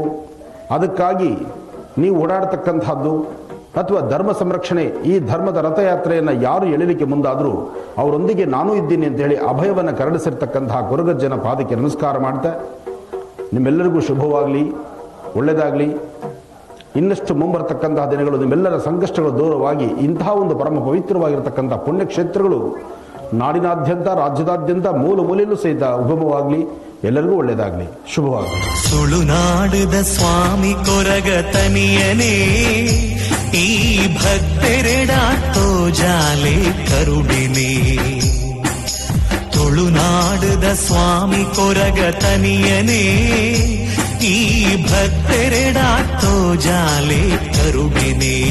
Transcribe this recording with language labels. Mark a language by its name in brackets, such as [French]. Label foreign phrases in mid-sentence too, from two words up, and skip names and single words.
[Kannada] ಅದಕ್ಕಾಗಿ ನೀವು ಓಡಾಡ್ತಕ್ಕಂಥದ್ದು ಅಥವಾ ಧರ್ಮ ಸಂರಕ್ಷಣೆ, ಈ ಧರ್ಮದ ರಥಯಾತ್ರೆಯನ್ನು ಯಾರು ಎಳಿಲಿಕ್ಕೆ ಮುಂದಾದರೂ ಅವರೊಂದಿಗೆ ನಾನು ಇದ್ದೀನಿ ಅಂತೇಳಿ ಅಭಯವನ್ನು ಕರುಣಿಸಿರ್ತಕ್ಕಂತಹ ಕೊರಗಜ್ಜನ ಪಾದಕ್ಕೆ ನಮಸ್ಕಾರ ಮಾಡ್ತಾ, ನಿಮ್ಮೆಲ್ಲರಿಗೂ ಶುಭವಾಗಲಿ, ಒಳ್ಳೆಯದಾಗಲಿ. ಇನ್ನಷ್ಟು ಮುಂಬರತಕ್ಕಂತಹ ದಿನಗಳು ನಿಮ್ಮೆಲ್ಲರ ಸಂಕಷ್ಟಗಳು ದೂರವಾಗಿ ಇಂತಹ ಒಂದು ಪರಮ ಪವಿತ್ರವಾಗಿರತಕ್ಕಂಥ ಪುಣ್ಯಕ್ಷೇತ್ರಗಳು ನಾಡಿನಾದ್ಯಂತ ರಾಜ್ಯದಾದ್ಯಂತ ಮೂಲ ಮೂಲೆಯಲ್ಲೂ ಸಹಿತ ಉಗಮವಾಗಲಿ. ಎಲ್ಲರಿಗೂ ಒಳ್ಳೆಯದಾಗಲಿ, ಶುಭವಾಗಲಿ. [Tulu] ಸುಳುನಾಡದ ಸ್ವಾಮಿ ಕೊರಗ ತನಿಯನೇ ಈ ಭಕ್ತೆರೆಡಾಟೋ ಜಾಲೆ ಕರುಡಿನೇ. ತುಳುನಾಡದ ಸ್ವಾಮಿ ಕೊರಗ ತನಿಯನೇ ಈ ಭಕ್ತೆರೆಡಾಟೋ ಜಾಲೆ ಕರುಡಿನೇ.